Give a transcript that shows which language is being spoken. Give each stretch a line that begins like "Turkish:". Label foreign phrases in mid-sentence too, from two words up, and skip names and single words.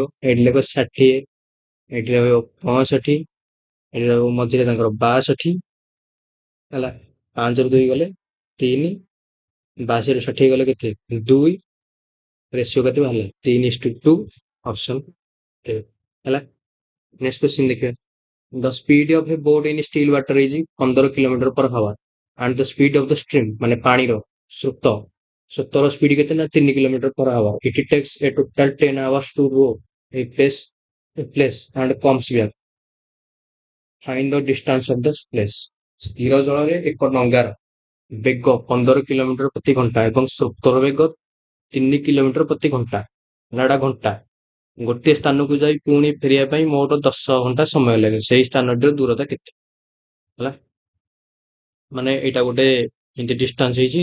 Odia: ଏଇଠି ଲେଖ 60, ଏଇଠି ରହିବ 65, ଏଇଠି ରହିବ ମଝିରେ ତାଙ୍କର 62। ହେଲା, 5 ରୁ 2 ଗଲେ 3, 82 ରୁ 60 ଗଲେ କେତେ? 2। ରେସିଓ କେତେ ବାହାରିଲା? 3:2, ଅପସନ ଏ। ହେଲା,
English: next question
Odia: ଦେଖିବା।
English: The speed of a boat in still water is 15 kilometer per hour and the speed of the stream,
Odia: ମାନେ ପାଣିର ସ୍ରୋତ, ସ୍ରୋତର ସ୍ପିଡ କେତେ ନା 3
English: kilometer per hour. It takes a total 10 hours to row a place and comes back. Find the distance of the place.
Odia: ସ୍ଥିର ଜଳରେ ଏକ ଡଙ୍ଗାର ବେଗ 15 କିଲୋମିଟର ପ୍ରତି ଘଣ୍ଟା ଏବଂ ସ୍ରୋତର ବେଗ 3 କିଲୋମିଟର ପ୍ରତି ଘଣ୍ଟା। ହେଲା, ଏଟା ଘଣ୍ଟା। ଗୋଟିଏ ସ୍ଥାନକୁ ଯାଇ ପୁଣି ଫେରିବା ପାଇଁ ମୋଟ 10 ଘଣ୍ଟା ସମୟ ଲାଗେ। ସେଇ ସ୍ଥାନଟିର ଦୂରତା କେତେ? ହେଲା, ମାନେ ଏଇଟା ଗୋଟେ ଏମିତି ଡିଷ୍ଟାନ୍ସ ହେଇଛି।